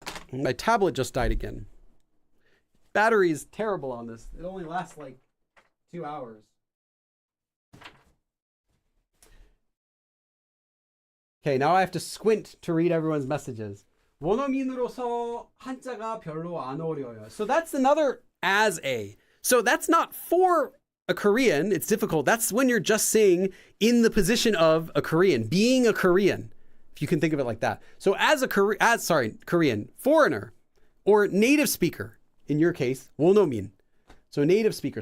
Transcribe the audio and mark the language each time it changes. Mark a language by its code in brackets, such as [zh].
[en] My tablet just died again. Battery is terrible on this. It only lasts like 2 hours. Okay, now I have to squint to read everyone's messages. [ko] 원어민으로서 한자가 별로 안 어려워요. [en] So that's another as a. So that's not for a Korean. It's difficult. That's when you're just saying in the position of a Korean, being a Korean, if you can think of it like that. So as a Korean, foreigner, or native speaker, in your case, 원어민. So native speaker.